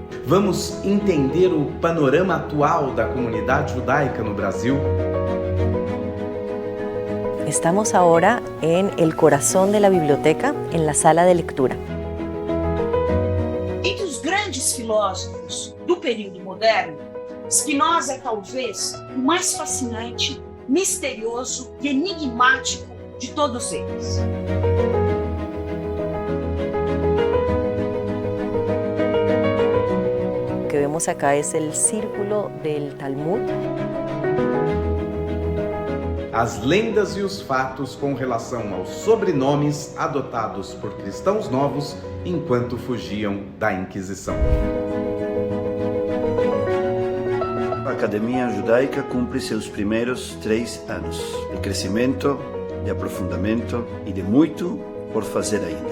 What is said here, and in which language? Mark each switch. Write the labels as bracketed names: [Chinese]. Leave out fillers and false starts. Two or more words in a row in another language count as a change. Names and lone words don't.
[Portuguese] Vamos entender o panorama atual da comunidade judaica no Brasil. [Spanish] Estamos ahora en el corazón de la biblioteca, en la sala de lectura. [Portuguese] Entre os grandes filósofos do período moderno, Spinoza é talvez o mais fascinante, misterioso e enigmático de todos eles. [Spanish] Lo que vemos acá es el círculo del Talmud. [Portuguese] As lendas e os fatos com relação aos sobrenomes adotados por cristãos novos enquanto fugiam da Inquisição. A Academia Judaica cumpre seus primeiros 3 anos de crescimento, de aprofundamento e de muito por fazer ainda.